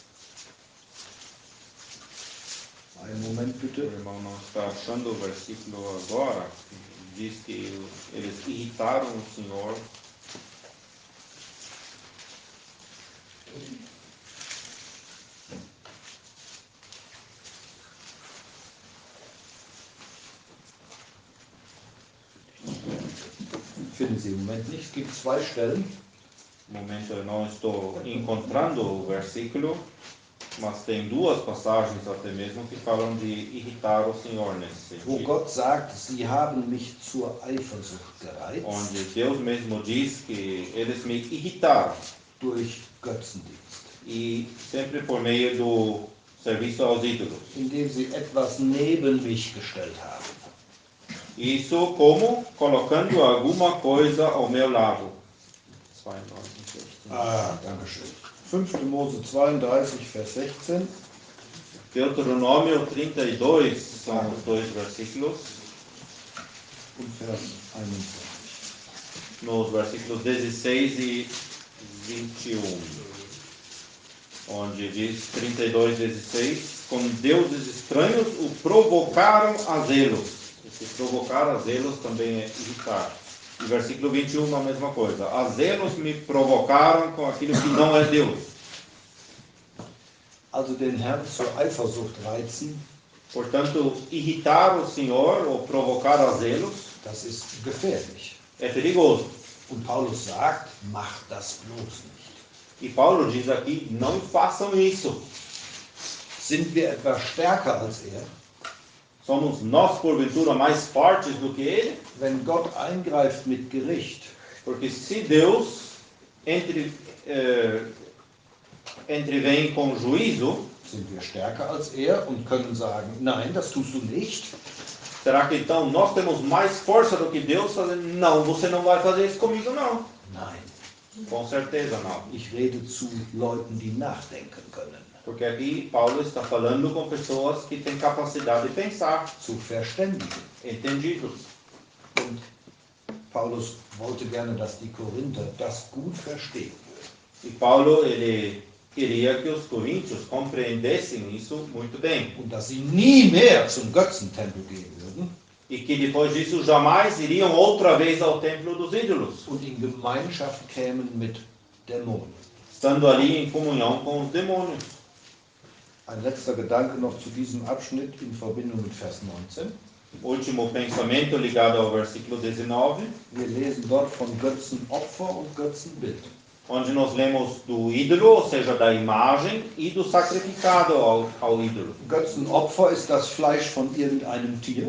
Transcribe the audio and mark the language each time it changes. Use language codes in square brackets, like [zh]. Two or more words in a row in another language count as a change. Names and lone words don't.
[de] Einen Moment [pt] O [de] bitte. [pt] irmão não está achando o versículo agora. Diz que eles irritaram o Senhor. [de] Finden Sie im Moment nicht. Es gibt zwei Stellen. [pt] No momento eu não estou encontrando o versículo, mas tem duas passagens até mesmo que falam de irritar o Senhor nesse [de] Wo [pt] sentido. [de] Gott sagt, sie haben mich zur Eifersucht gereizt [pt] Onde Deus mesmo diz que eles me irritaram. [de] durch Götzendienst, [pt] E sempre por meio do serviço aos ídolos. [de] indem sie etwas neben mich gestellt haben. [pt] Isso como colocando alguma coisa ao meu lado. [de] Danke schön. 5. Mose 32, Vers 16. [pt] Deuteronômio 32 são os dois versículos. [de] Und Vers 21. [pt] Nos versículos 16 e 21, onde diz 32, 16, com deuses estranhos o provocaram a zelos. Esse provocar a zelos também é irritar. E versículo 21, a mesma coisa. A zelos me provocaram com aquilo que não é Deus. [de] Also den Herrn zur Eifersucht reizen, [pt] Portanto, irritar o Senhor ou provocar a zelos [de] das ist gefährlich. [pt] é perigoso. [de] Und Paulus sagt, macht das bloß nicht. [pt] E Paulo diz aqui, não façam isso. [de] Sind wir etwa stärker als er? [pt] Somos nós, porventura, mais fortes do que ele? [de] Wenn Gott eingreift mit Gericht, [pt] Porque se Deus entrevém com juízo, [de] sind wir stärker als er und können sagen, nein, das tust du nicht. [pt] será que então nós temos mais força do que Deus fazendo? Não, você não vai fazer isso comigo, não. [de] Nein, [pt] Com certeza não. [de] ich rede zu Leuten, die nachdenken können, [pt] Porque aqui Paulo está falando com pessoas que têm capacidade de pensar, [de] zu verständigen. [pt] entendidos. [de] Und Paulus wollte gerne, dass die Korinther das gut verstehen. [pt] E Paulo, ele queria que os coríntios compreendessem isso muito bem. [de] Und dass sie nie mehr zum Götzentempel gehen würden [pt] E que depois disso jamais iriam outra vez ao templo dos ídolos, [de] und in Gemeinschaft kämen mit Dämonen. [pt] estando ali em comunhão com os demônios. [de] Ein letzter Gedanke noch zu diesem Abschnitt in Verbindung mit Vers 19. [pt] Último pensamento ligado ao versículo 19, [de] Wir lesen dort von Götzenopfer und Götzenbild. [pt] onde nós lemos do ídolo, ou seja, da imagem, e do sacrificado ao ídolo. [de] Götzenopfer ist das Fleisch von irgendeinem Tier,